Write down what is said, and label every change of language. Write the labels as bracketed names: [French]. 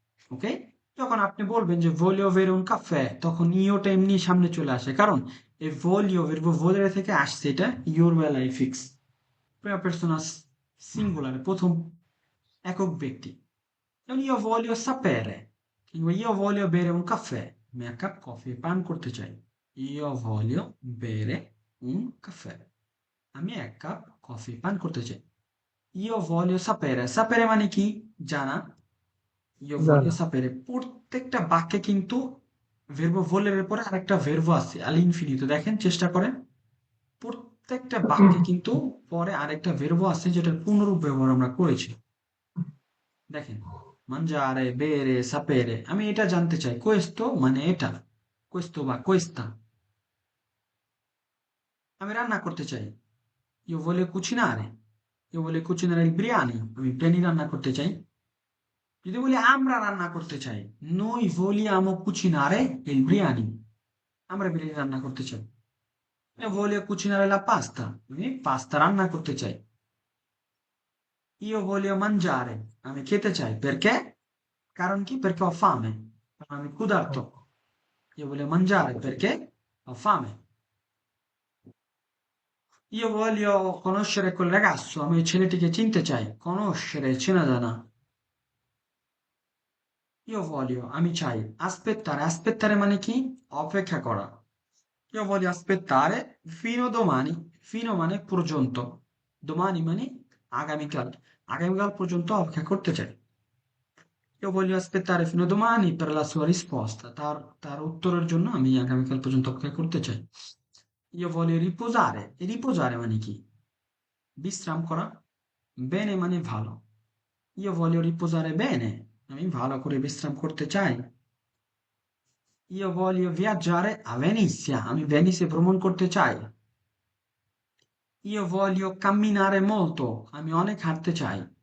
[Bangla] ওকে, যখন আপনি বলবেন যে [Italian] voglio bere un caffè, [Bangla] তখন ইওটা এমনি সামনে চলে আসে, কারণ এই voglio verbo volere থেকে আসছে, এটা ইওর বেলায় ফিক্স, প্রিয়া পার্সোনা সিঙ্গুলারে, প্রথম একক ব্যক্তি। যেমন [Italian] io voglio sapere, [Bangla] কিংবা [Italian] io voglio bere un caffè, [Bangla] আমি এক কাপ কফি পান করতে চাই। [Italian] io voglio bere un caffè, [Bangla] আমি এক কাপ কফি পান করতে চাই। [Italian] io voglio sapere, sapere [Bangla] মানে কি? জানা। [Italian] io voglio [Bangla] জানা। sapere, প্রত্যেকটা বাক্যে কিন্তু ভের্ব ভোলের পরে আরেকটা ভের্ব আছে আল ইনফিনিতো, দেখেন চেষ্টা করেন, প্রত্যেকটা বাক্যে কিন্তু পরে আরেকটা ভের্ব আছে যেটার পুনরূপ ব্যবহার আমরা করেছি। দেখেন, [Italian] mangiare, bere, sapere, [Bangla] আমি এটা জানতে চাই, questo মানে এটা, questo বা questa, আমি রান্না করতে চাই, [Italian] io voglio cucinare, io voglio cucinare il biryani, [Bangla] আমি বিরিয়ানি রান্না করতে চাই। যদি বলি আমরা রান্না করতে চাই, [Italian] noi vogliamo cucinare il biryani, [Bangla] আমরা বিরিয়ানি রান্না করতে চাই। [Italian] io voglio cucinare la pasta, [Bangla] আমি পাস্তা রান্না করতে চাই। [Italian] io voglio mangiare, [Bangla] আমি খেতে চাই, [Italian] perché? [Bangla] কারণ কি? [Italian] perché ho fame, [Bangla] কারণ আমি ক্ষুধার্ত। [Italian] io voglio mangiare perché ho fame। io voglio conoscere quel ragazzo, [Bangla] আমি ওই ছেলেটিকে চিনতে চাই, conoscere চেনা জানা। [Italian] io voglio [Bangla] আমি চাই, aspettare, aspettare মানে কি? অপেক্ষা করা। [Italian] io voglio aspettare fino domani, [Bangla] fino মানে পর্যন্ত, domani মানে আগামীকাল, আগামীকাল পর্যন্ত অপেক্ষা করতে চাই। [Italian] io voglio aspettare fino domani per la sua risposta, [Bangla] তার উত্তরের জন্য আমি আগামীকাল পর্যন্ত অপেক্ষা করতে চাই। [Italian] io voglio riposare, e riposare [Bangla] মানে কি? বিশ্রাম করা। bene মানে ভালো, [Italian] io voglio riposare bene, [Bangla] আমি ভালো করে বিশ্রাম করতে চাই। [Italian] io voglio viaggiare a Venezia, [Bangla] আমি ভেনিসে ভ্রমণ করতে চাই। [Italian] io voglio camminare molto, [Bangla] আমি অনেক হাঁটতে চাই।